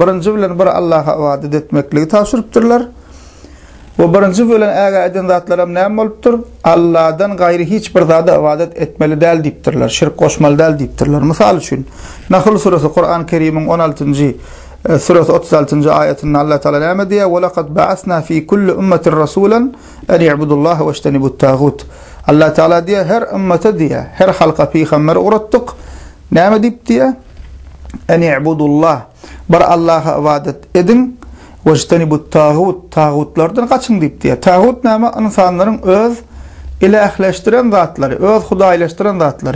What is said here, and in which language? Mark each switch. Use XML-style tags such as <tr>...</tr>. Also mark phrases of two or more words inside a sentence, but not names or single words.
<tk>Birinji bilen bir Allaha ibadet etmekligi tawşyrypdyrlar. We birinji bilen äge eden zatlar hem näme bolupdyr? Allahdan gaýry hiç bir zada ibadet etmeli däl diýipdirler, şirk goşmaly däl diýipdirler. Mysal üçin Nahl suresi Kur'an-ı Kerim'iň 16-njy suresi 36-njy ayetinde Allah Taala näme diýär?</tk> <ar>"ولقد بعثنا في كل أمة رسولا أن اعبدوا الله واجتنبوا الطاغوت."</ar> <tk>Allah Taala diýär, her ümmete diýär, her halka peýgamber uratdyk. Näme diýip diýär?</tk> <ar>"أن اعبدوا الله."</ar> <tk>Bir Allaha ibadet edin.</tk> <ar>"واجتنبوا الطاغوت."</ar> <tk>Tagutlardan gaçyň diýip diýär. Tagut näme? İnsanlaryň öz ilahleşdiren zatlary, öz hudaýlaşdyran zatlary.</tk>